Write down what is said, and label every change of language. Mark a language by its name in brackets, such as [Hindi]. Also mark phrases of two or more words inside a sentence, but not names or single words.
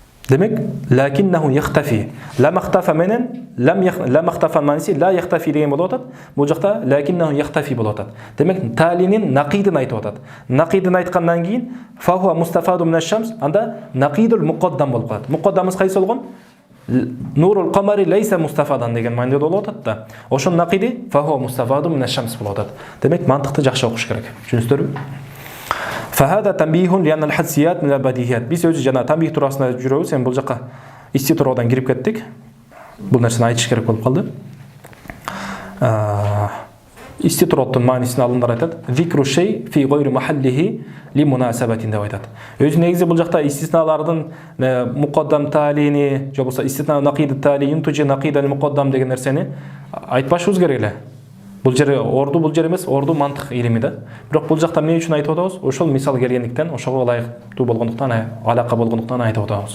[Kyrgyz] Демек, [Arabic] لكنه يختفي. لم اختفى [Kyrgyz] менен, [Arabic] لم اختفى [Kyrgyz] маниси [Arabic] لا يختفي [Kyrgyz] деген болуп атат. Бул жакта [Arabic] لكنه يختفي [Kyrgyz] болуп атат. Демек, талинин нақидын айтып атат. Нақидын айткандан кийин [Arabic] فهو مستفاد من الشمس, [Kyrgyz] анда [Arabic] نقيض المقدم [Kyrgyz] болуп калат. Муқаддамыз кайсы болгон? [Arabic] نور القمر ليس مستفادا [Kyrgyz] деген мааниде болуп атат да. Ошон нақиди [Arabic] فهو مستفاد من الشمس [Kyrgyz] болуп атат. Демек, мантыкты жакшы окуш керек. Түшүнүңүздөрбү? [Arabic] فهذا تنبيه لأن الحدسيات من البديهيات. [Kyrgyz] Biz өзү жана танбих туурасында жүрөбүз. Сен бул жакка иститроодон кирип кеттик. Бул нерсени айтыш керек болуп калды. Иститрооддун маанисин алымдар айтат. [Arabic] ذكر شيء في غير محله لمناسبة [Kyrgyz] деп айтат. Өзү негизи бул жакта истисналардын муқаддам талини, же болбосо истисна [Arabic] نقيض التالي, ينتج نقيض المقدم [Kyrgyz] деген нерсени айтпашыбыз керек эле. Бул жер орду, бул жер эмес, орду мантык илими да. Бирок бул жакта эмне үчүн айтып атабыз? Ошол мисал келгендиктен, ошого ылайыктуу болгондуктан, алака болгондуктан айтып атабыз.